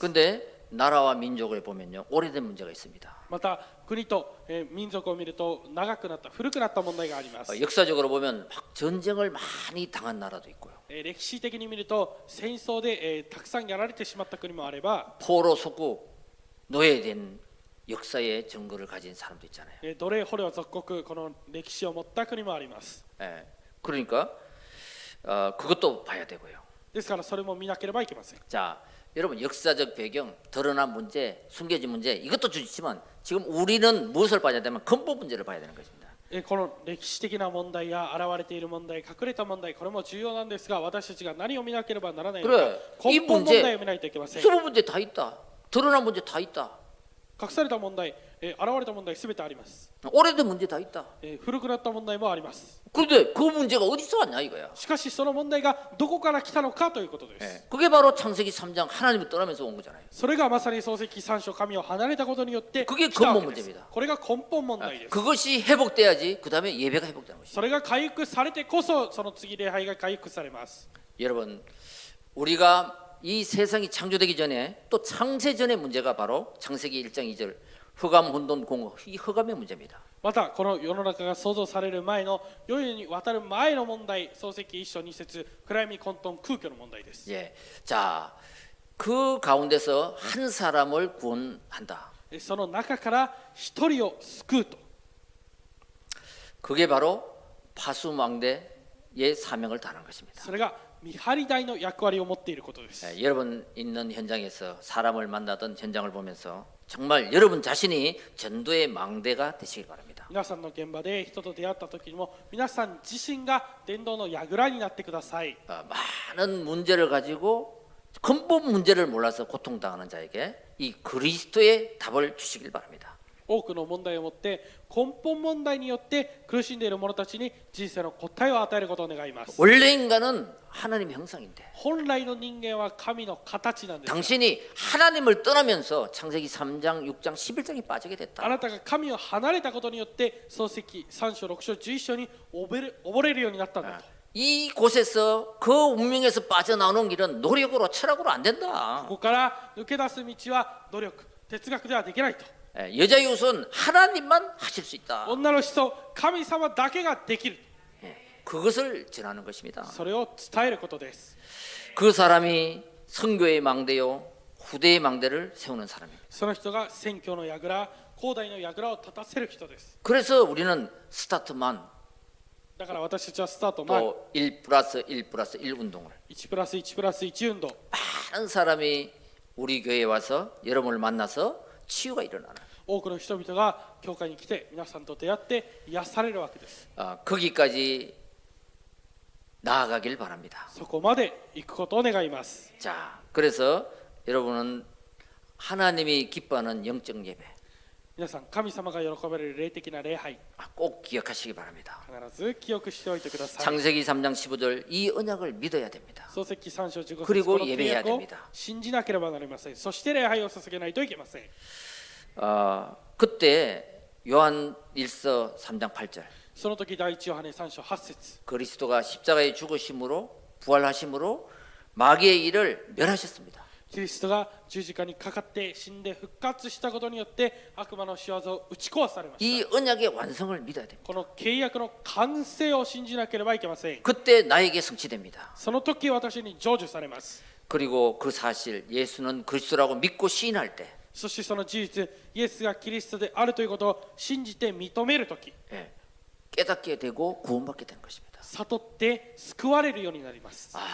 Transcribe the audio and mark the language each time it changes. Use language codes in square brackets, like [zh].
[ko] 근데 나라와 민족을 보면요. 오래된 문제가 있습니다. [ja] また国と民族を見ると長くなった古くなった問題があります。 [ko] 역사적으로 보면 막 전쟁을 많이 당한 나라도 있고요. [ja] 歴史的に見ると戦争でたくさんやられてしまった国もあれば、 [ko] 포로 속국 노예된 역사의 증거를 가진 사람도 있잖아요. [ja] 奴隷捕虜属国、この歴史を持った国もあります。 [ko] 그러니까 그것도 봐야 되고요. [ja] ですからそれも見なければいけません。 [ko] 자, 여러분 역사적 배경, 드러난 문제, 숨겨진 문제 이것도 주지만 지금 우리는 무엇을 봐야 되면 근본 문제를 봐야 되는 것입니다. [ja] この歴史的な問題や現れている問題、隠れた問題、これも重要なんですが、私たちが何を見なければならないのか、 [ko] 그래, [ja] 根本問題を見ないといけません。 [ko] 숨은 문제 다 있다. 드러난 문제 다 있다. [ja] 隠された問題、現れた問題すべてあります。 [ko] 오래된 문제 다 있다. [ja] 古くなった問題もあります。 [ko] 그런데 그 문제가 어디서 왔냐 이거야. [ja] しかしその問題がどこから来たのかということです。 [ko] 그게 바로 창세기 3장 하나님을 떠나면서 온 거잖아요. [ja] それがまさに創世記3章、神を離れたことによって来 [ko] 그게 [ja] たわけ [ko] 근본 [ja] です。 [ko] 문제입니다. [ja] これが根本問題です。 [ko] 그것이 회복돼야지 그 다음에 예배가 회복되는 것이죠. [ja] それが回復されてこそ、その次礼拝が回復されます。 [ko] 여러분, 우리가 이 세상이 창조되기 전에 또 창세 전의 문제가 바로 창세기 1장 2절 흑암 혼돈 공허 이 흑암의 문제입니다. [ja] またこの世の中が創造される前の世に渡る前の問題、創世記1章2節、暗闇混沌空虚の問題です。 [ko] 예, 자, 그 가운데서 한 사람을 구원한다. [ja] その中から一人を救うと、 [ko] 그게 바로 파수망대의 사명을 다하는 것입니다. [ja] それが見張り台の役割を持っていることです。 [ko] 여러분 있는 현장에서 사람을 만나던 현장을 보면서 정말 여러분 자신이 전도의 망대가 되시길 바랍니다. [ja] 皆さんの現場で人と出会った時にも皆さん自身が伝道の櫓になってください。 [ko] 많은 문제를 가지고 근본 문제를 몰라서 고통당하는 자에게 이 그리스도의 답을 주시길 바랍니다. [ja] 多くの問題を持って根本問題によって苦しんでいる者たちに人生の答えを与えることを願います。 [ko] 원래 인간은 하나님의 형상인데 [ja] 本来の人間は神の形なんです。 [ko] 당신이 하나님을 떠나면서 창세기 3장, 6장, 11장에 빠지게 [ja] あ [ko] 됐다. [ja] なたが神を離れたことによって創世記3章6章11章に溺れるようになったんだと。 [ko] 이 곳에서 그 운명에서 빠져나오는 길은 노력으로 철학으로 안 된다. [ja] ここから抜け出す道は努力哲学ではできないと。 [ko] 여자 이웃은 하나님만 하실 수 있다. [ja] 女の人神様だけができる。 [ko] 그것을 전하는 것입니다. [ja] それを伝えることです。 [ko] 그 사람이 선교의 망대요 후대의 망대를 세우는 사람입니다. [ja] その人が宣教の櫓広大の櫓を立たせる人です。 [ko] 그래서 우리는 스타트만 [ja] だから私たちはスタート前 [ko] 또 1+1+1 운동을 [ja] 1+1+1 運動 [ko] 많은 사람이 우리 교회에 와서 여러분을 만나서 치유가 일어나는 [ja] 多くの人々が教会に来て皆さんと出会って癒されるわけです。 [ko] 거기까지 나아가길 바랍니다. [ja] そこまで行くことを願います。 [ko] 자, 그래서 여러분은 하나님이 기뻐하는 영적 예배 [ja] 皆さん神様が喜ばれる霊的な礼拝 [ko] 꼭 기억하시기 바랍니다. [ja] 必ず記憶しておいてください。 [ko] 창세기 3장 15절 이 언약을 믿어야 됩니다. [ja] 創世記3章15節 [ko] 그리고 [ja] この契 [ko] 예배해야 [ja] 約を [ko] 됩니다. [ja] 信じなければなりません。そして礼拝を捧げないといけません。 [ko] 그때 요한 1서 3장 8절 [ja] その時第一ヨハネ3章8節 [ko] 그리스도가 십자가에 죽으심으로 부활하심으로 마귀의 일을 멸하셨습니다. [ja] キリストが十字架にかかって死んで復活したことによって悪魔の仕業を打ち壊されまし [ko] 이 [ja] た。 [ko] 언약의 완성을 믿어야 됩니다. [ja] この契約の完成を信じなければいけません。 [ko] 그때 나에게 성취됩니다. [ja] その時私に成就されます。 [ko] 그리고 그 사실 예수는 그리스도라고 믿고 시인할 때 [ja] そしてその事実イエスがキリストであるということを信じて認める時 [ko] 깨닫게 되고 구원받게 되는 것입니다. [ja] 悟って救われるようになります。